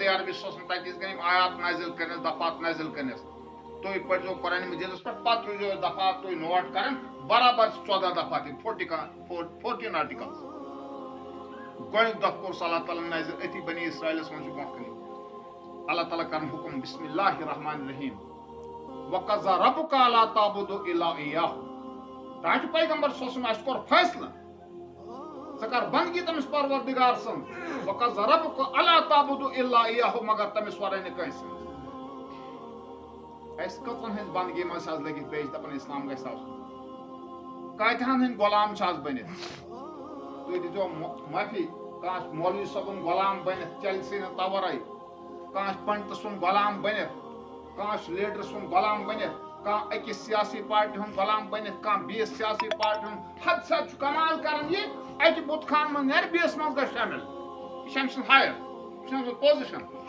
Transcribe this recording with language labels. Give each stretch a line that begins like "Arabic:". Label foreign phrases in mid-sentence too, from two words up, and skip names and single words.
Kashmiri: عربی صٲبن تتہِ یِتھ کٔنۍ یِم آیات نازل کٔرنس دفعات نازل کٔرنس تُہۍ پٔرزیو قرآن مجیدس پٮ۪ٹھ پتہٕ روٗزیو دفعات تُہۍ نوٹ کران برابر 14 دفعات 14 آرٹِکلز گۄڈنیُک دۄہ کوٚر اللہ تعالیٰ نازل أتھی بنی اسرائیلس منٛز چھُ برونٛٹھ کَنہِ اللہ تعالیٰ کرن حُکم
Arabic: بسم اللہ الرحمن الرحیم وقضى ربك الا تعبدوا الا اياه
Kashmiri: تاج پیغمبر
Arabic: صلی اللہ علیہ وسلم
Kashmiri: اَسہِ کوٚر فٲصلہٕ ژٕ کر بندگی تٔمِس پروردگار سٕنٛز
Arabic: وقضى ربك الا تعبدوا الا اياه
Kashmiri: مگر تٔمِس ورٲے نہٕ کٲنٛسہِ اَسہِ کٔژن ہٕنٛز بندگی منٛز چھِ آز لٔگِتھ پیش دپان اسلام گژھِ آسُن کاتہن ہٕنٛدۍ غلام چھِ آز بٔنِتھ تُہۍ دِیٖزیو معٲفی کانٛہہ مولوی صٲبُن غلام بٔنِتھ چلہِ سٕے نہٕ تورے کانٛہہ پنڈتہٕ سُنٛد غلام بٔنِتھ کانٛہہ لیڈر سُنٛد غلام بٔنِتھ کانٛہہ أکِس سیاسی پارٹی ہُنٛد غلام بٔنِتھ کانٛہہ بیٚیِس سیاسی پارٹی ہُنٛد حد سد چھُ کمال کران یہِ اکہِ بُتہٕ خانہٕ منٛز نیرِ بیٚیِس منٛز گژھِ شٲمِل یہِ چھِ أمۍ سٕنٛز ہایر یہِ چھِ أمۍ سٕنٛز پوزِشن